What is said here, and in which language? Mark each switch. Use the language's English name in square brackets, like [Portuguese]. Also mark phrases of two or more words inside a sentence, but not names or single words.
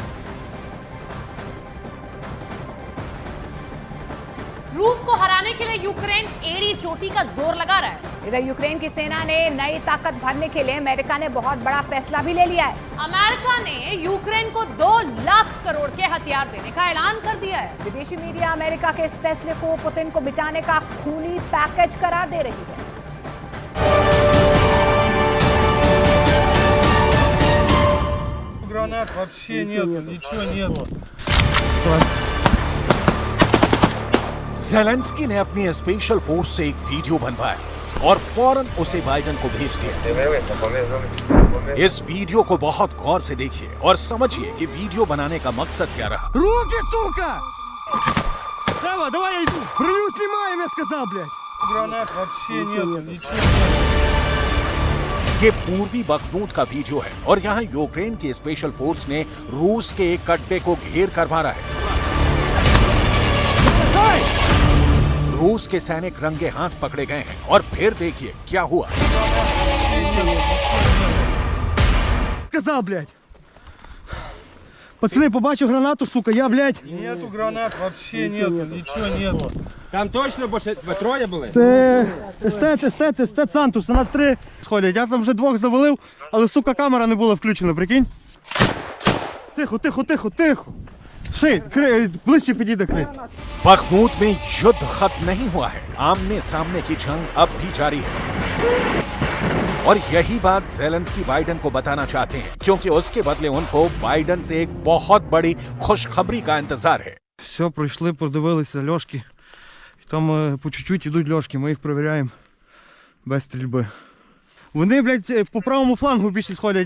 [Hindi] रूस को हराने के लिए यूक्रेन एड़ी चोटी का जोर लगा रहा है। इधर यूक्रेन की सेना ने नई ताकत भरने के लिए अमेरिका ने बहुत बड़ा फैसला भी ले लिया है। अमेरिका ने यूक्रेन को 2 लाख करोड़ के हथियार देने का ऐलान कर दिया है। विदेशी मीडिया अमेरिका के इस फैसले को पुतिन को मिटाने का खूनी पैकेज करार दे रही है। [Russian] Гранат вообще нету, ничего нету. [Hindi] ज़ेलेंस्की ने अपनी [English] special force [Hindi] से एक वीडियो बनवाया और फौरन उसे बाइडन को भेज दिया। इस वीडियो को बहुत गौर से देखिए और समझिए कि वीडियो बनाने का मकसद क्या रहा। [Russian] Руки, сука! Давай, давай я иду. Броню снимаем, я сказал, блядь. Гранат вообще нету, ничего нету. [Hindi] ये पूर्वी बखमूत का वीडियो है और यहाँ यूक्रेन की [English] special force [Hindi] ने रूस के एक अड्डे को घेर कर मारा है। रूस के सैनिक रंगे हाथ पकड़े गए हैं और फिर देखिए क्या हुआ। [Russian] Сказал, блядь. [Ukrainian] Пацаны, побачив гранату, сука, я, блядь. [Russian] Нету гранат вообще нету, ничего нету. [Ukrainian] Там точно більше ви троє були? Це естет Сантус, у нас 3 сходять. Я там вже 2 завалив, але, сука, камера не була включена, прикинь. Тихо. Шей, ближче підійде, крий. [Hindi] बखमूत में युद्ध खत्म नहीं हुआ है। आमने सामने की जंग अब भी जारी है और यही बात ज़ेलेंस्की बाइडन को बताना चाहते हैं, क्योंकि उसके बदले उनको बाइडन से एक बहुत बड़ी खुशखबरी का इंतजार है। [Ukrainian] Все, пройшли, подивилися льошки. Там по чуть-чуть ідуть льошки, ми їх перевіряємо без стрільби. Вони, блядь, по правому флангу більше сходять.